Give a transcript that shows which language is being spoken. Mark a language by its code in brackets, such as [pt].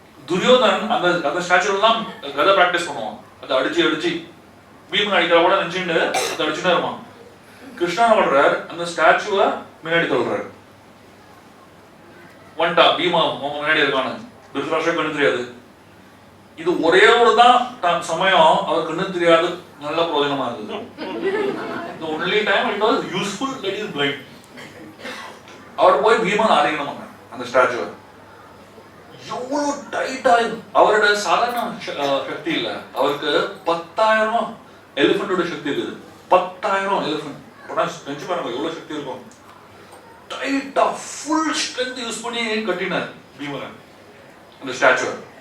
[ta] துரியோதன் அந்த ஸ்டாச்சுல தான் கதை பிராக்டிஸ் பண்ணுவான். அதை அடிச்சு பீமன் அடிக்கிற கூட நினைச்சுட்டு அதை அடிச்சுட்டே இருப்பான். கிருஷ்ணா பண்றாரு, அந்த ஸ்டாச்சுவை முன்னாடி தள்ளுறாரு. வந்துட்டா பீமா முன்னாடி இருக்கானு திருதராஷ்டிரா கண்ணு தெரியாது. இது ஒரே ஒரு தான் சமயம் அவர் கண்ணு தெரியாது, நல்ல பிரயோஜனமா இருந்தது. [en] The only time it was useful that he is blind. [ta] அவர் போய் பீமன் ஆலிங்கனம் பண்ணார் அந்த ஸ்டாச்சுவை. எவ்வளவு டைட்டா, அவரோட சாதாரண சக்தி இல்ல, அவருக்கு 10,000 எலிபென்டோட சக்தி இருக்குது. 10,000 எலிபென்ட் நினைச்சு பாருங்க எவ்வளவு சக்தி இருக்கும். டைட்டா ஃபுல் ஸ்ட்ரென்த் யூஸ் பண்ணி கட்டினார் பீமன் அந்த ஸ்டாச்சுவை.